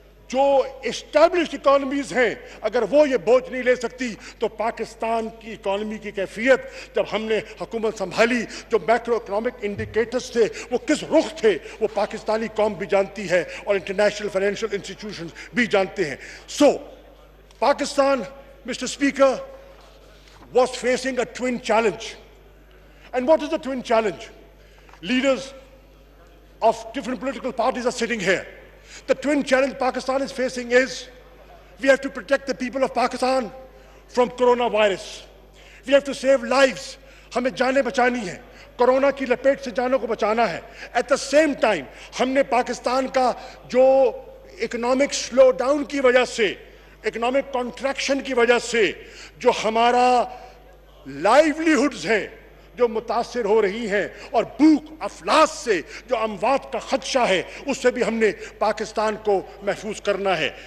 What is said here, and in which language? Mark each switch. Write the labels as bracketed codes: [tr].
[ur] جو established economies ہیں اگر وہ یہ بوجھ نہیں لے سکتی تو پاکستان کی اکانومی کی کیفیت جب ہم نے حکومت سنبھالی، جو میکرو اکنامک انڈیکیٹرز تھے وہ کس رخ تھے، وہ پاکستانی قوم بھی جانتی ہے اور انٹرنیشنل فائنینشیل انسٹیٹیوشنز بھی جانتے ہیں. [en] So Pakistan, Mr. Speaker, was facing a twin challenge. And what is the twin challenge? Leaders of different political parties are sitting here. The twin challenge Pakistan is facing is we have to protect the people of Pakistan from coronavirus. We have to save lives. [ur] ہمیں جانیں بچانی ہیں، corona کی لپیٹ سے جانوں کو بچانا ہے. [en] At the same time [ur] ہم نے پاکستان کا جو اکنامک سلو ڈاؤن کی وجہ سے، اکنامک کانٹریکشن کی وجہ سے جو ہمارا لائیولیہڈز ہیں جو متاثر ہو رہی ہیں، اور بھوک افلاس سے جو اموات کا خدشہ ہے، اس سے بھی ہم نے پاکستان کو محفوظ کرنا ہے.